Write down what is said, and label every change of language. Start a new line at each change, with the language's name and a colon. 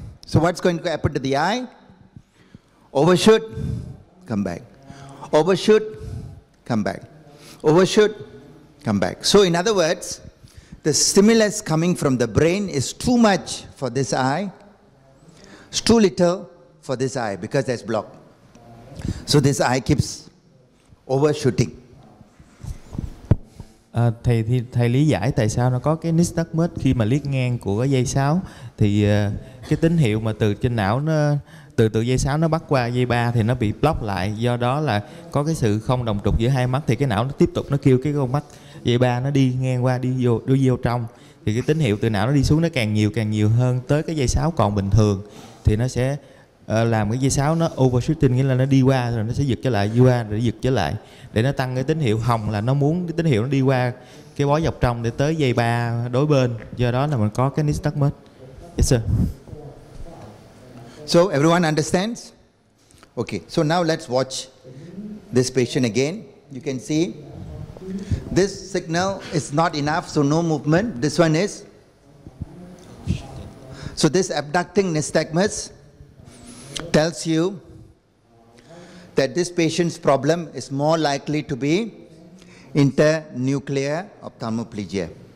English: So what's going to happen to the eye? Overshoot, come back. Overshoot, come back. Overshoot, come back. So in other words, the stimulus coming from the brain is too much for this eye, it's too little for this eye because there's block. So this eye keeps overshooting.
Vietnamese: Thầy lý giải tại sao nó có cái nystagmus khi mà liếc ngang của cái dây sáo, thì cái tín hiệu mà từ trên não nó từ dây sáo nó bắt qua dây 3 thì nó bị block lại, do đó là có cái sự không đồng trục giữa hai mắt, thì cái não nó tiếp tục nó kêu cái con mắt dây 3 nó đi ngang qua, đi vô trong, thì cái tín hiệu từ não nó đi xuống nó càng nhiều hơn tới cái dây sáo còn bình thường, thì nó sẽ làm cái dây sáo nó overshooting, nghĩa là nó đi qua rồi nó sẽ giật trở lại, đi qua rồi giật trở lại để nó tăng cái tín hiệu. Hồng là nó muốn cái tín hiệu nó đi qua cái bó dọc trong để tới dây 3 đối bên, do đó là mình có cái nystagmus.
English: Yes sir. So everyone understands? Okay, so now let's watch this patient again. You can see this signal is not enough, so no movement. This one is. So this abducting nystagmus tells you that this patient's problem is more likely to be internuclear ophthalmoplegia.